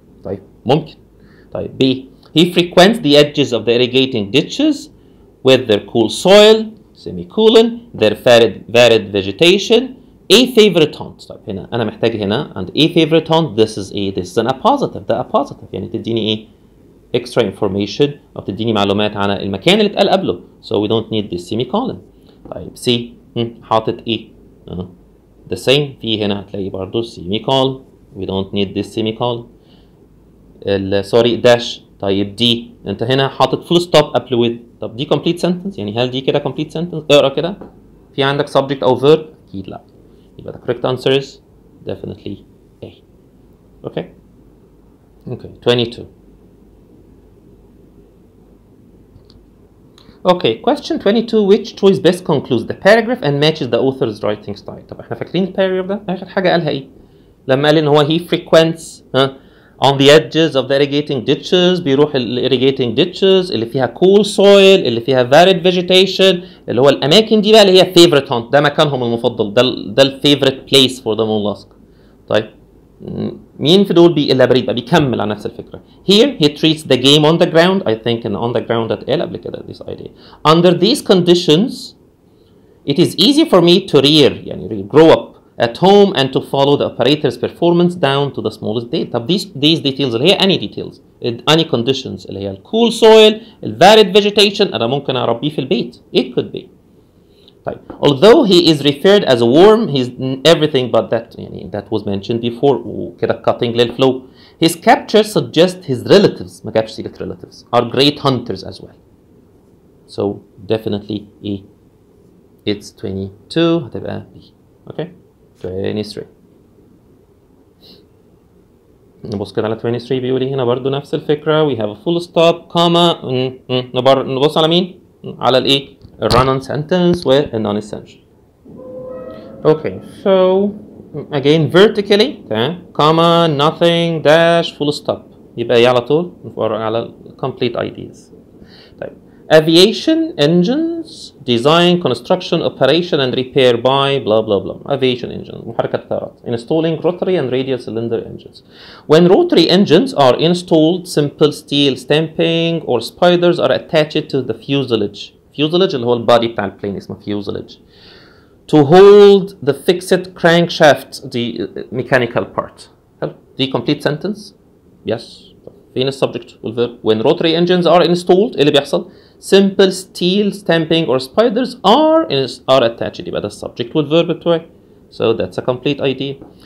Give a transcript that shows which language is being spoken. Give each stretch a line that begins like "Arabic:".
Arabic: طيب ممكن. طيب B.
English: He frequents the edges of the irrigating ditches with their cool soil semicolon their varied vegetation. A favorite haunt.
Arabic: طيب هنا أنا محتاج هنا
English: and a favorite haunt this is an a positive.
Arabic: ده a positive يعني تديني إيه؟ extra information أو تديني معلومات عن المكان اللي اتقال قبله.
English: So we don't need this semicolon.
Arabic: طيب C. حاطط إيه؟ the same. في هنا هتلاقي برضو semicolon.
English: We don't need this semicolon. sorry dash.
Arabic: طيب دي انت هنا حاطط full stop قبل with. طب دي complete sentence يعني هل دي كده complete sentence؟ اقرا كده. في عندك subject أو verb؟ أكيد لا.
English: يبقى the correct answer is definitely A. Okay. Okay. 22. Okay, question 22. Which choice best concludes the paragraph and matches the author's writing style?
Arabic: طب احنا فاكرين الباراجراف ده؟ آخر حاجة قالها إيه؟ لما قال إن هو
English: he frequents on the edges of the irrigating ditches.
Arabic: بيروح ال irrigating ditches اللي فيها cool soil اللي فيها varied vegetation اللي هو الأماكن دي بقى اللي هي favorite haunt. ده مكانهم المفضل.
English: ده ال favorite place for the mollusk.
Arabic: طيب مين في دول بيelaborate بقى بيكمل على نفس الفكرة.
English: Here he treats the game on the ground. I think in on the ground اتقال قبل كده this idea. Under these conditions it is easy for me to يعني grow up at home and to follow the operator's performance down to the smallest detail.
Arabic: طب these details اللي هي any details any conditions اللي هي ال cool soil ال varied vegetation أنا ممكن أربيه في البيت.
English: It could be. طيب although he is referred as a worm he's everything but that يعني that was mentioned before
Arabic: وكده cutting للفلو.
English: His capture suggests his relatives
Arabic: ما جابش سيرة
English: relatives are great hunters as well. So definitely E. It's 22 هتبقى B. Okay. 23.
Arabic: نبص كده على 23 بيقول هنا برضو نفس الفكرة.
English: We have a full stop comma. نبص على مين؟ على الايه؟ run-on sentence with a non-essential. Okay, so again vertically comma nothing dash full stop يبقى ايه على طول؟ على complete ideas. طيب aviation engines design construction operation and repair by blah blah blah. aviation engine
Arabic: محركات الطيارات
English: installing rotary and radial cylinder engines. When rotary engines are installed simple steel stamping or spiders are attached to the fuselage.
Arabic: fuselage اللي هو البادي بتاع البلين اسمه fuselage.
English: To hold the fixed crankshaft the mechanical part.
Arabic: هل دي complete sentence؟ Yes. فين السبجكت والverb؟
English: When rotary engines are installed
Arabic: اللي بيحصل simple steel stamping or spiders are attached يبقى ده السبجكت والverb بتوعي.
English: So that's a complete idea.